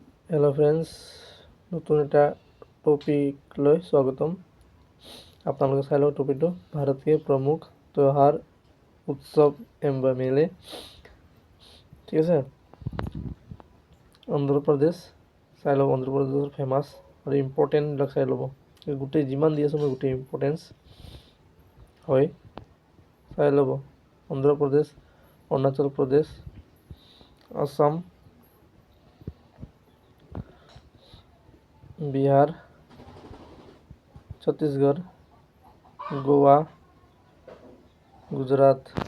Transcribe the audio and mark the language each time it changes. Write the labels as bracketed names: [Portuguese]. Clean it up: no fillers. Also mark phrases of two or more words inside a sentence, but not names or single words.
[English] hello friends, [Assamese] নতুন এটা টপিক লৈ স্বাগতম। আপোনালোকে চাই লওক টপিকটো [Hindi] भारत के प्रमुख त्योहार उत्सव एवं मेले। [Assamese] ঠিক আছে, অন্ধ্ৰপ্ৰদেশ চাই লওক। অন্ধ্ৰপ্ৰদেশৰ ফেমাছ আৰু ইম্পৰ্টেণ্টবিলাক চাই ল'ব। গোটেই যিমান দি আছোঁ মই গোটেই ইম্পৰ্টেঞ্চ হয় চাই ল'ব। অন্ধ্ৰপ্ৰদেশ, অৰুণাচল প্ৰদেশ, আসাম, বিহাৰ, ছত্তিশগড়, গোৱা, গুজৰাট।